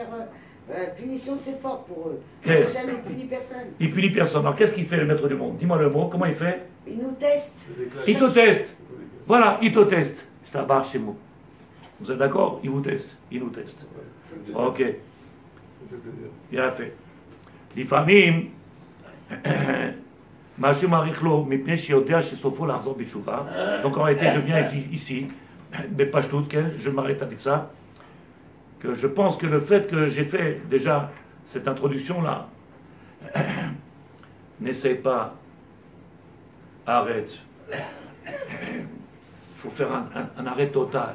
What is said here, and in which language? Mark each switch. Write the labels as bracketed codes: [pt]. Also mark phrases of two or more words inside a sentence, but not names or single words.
[fr] punition, c'est fort pour eux. Quel? Hachem ne punit personne. Il punit personne. Alors, qu'est-ce qu'il fait, le maître du monde? Dis-moi le mot, comment il fait? Il nous teste. Il te teste. Voilà, il te teste. C'est un bar chez moi. Vous êtes d'accord? Il vous teste. Il nous teste. Ok. Bien fait. [he] לפעמים, משהו מעריך לו מפני שיודע שסופו לחזור בתשובה. [fr] Donc en réalité, je viens et je dis ici, בפשטות, je m'arrête avec ça, que je pense que le fait que j'ai fait déjà cette introduction-là, n'essaie pas, arrête. Il faut faire un arrêt total.